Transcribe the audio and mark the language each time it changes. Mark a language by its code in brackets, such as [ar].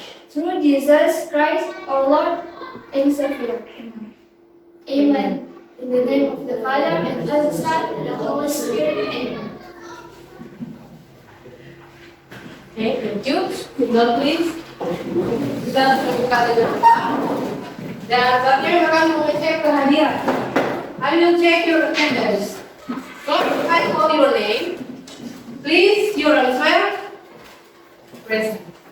[en] Through Jesus Christ, our Lord and Savior. Amen. In the name of the Father, and of the Son, and the Holy Spirit. Amen. Okay, thank you. Now please, [id] kita buka dengan dan saatnya kami akan mengecek kehadiran. [en] I will check your attendance. So if I call your name, please your answer present.